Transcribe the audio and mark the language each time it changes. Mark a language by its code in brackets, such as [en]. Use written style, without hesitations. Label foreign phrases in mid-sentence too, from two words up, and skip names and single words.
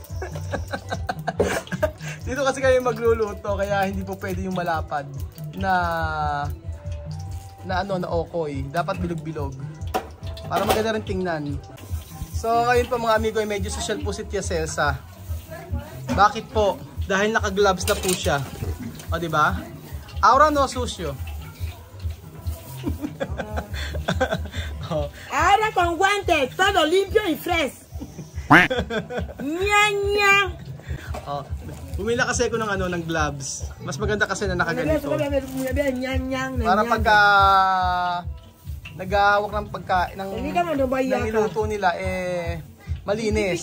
[tl] Dito kasi kayo magluluto kaya hindi po pwede yung malapad na okoy. Dapat bilog-bilog. Para maganda rin tingnan. So ngayon po mga amigo ay medyo social po si Tia Celsa. Bakit po? Dahil naka-gloves na po siya. O di ba? [es] Ahora no sucio. Ahora con guantes, todo limpio y fresh. Nyang nyang. [tl] Bumila kasi ako ng gloves. Mas maganda kasi na nakaganito. Para Para pagka nagahawak ng pagkain ng niluto nila malinis.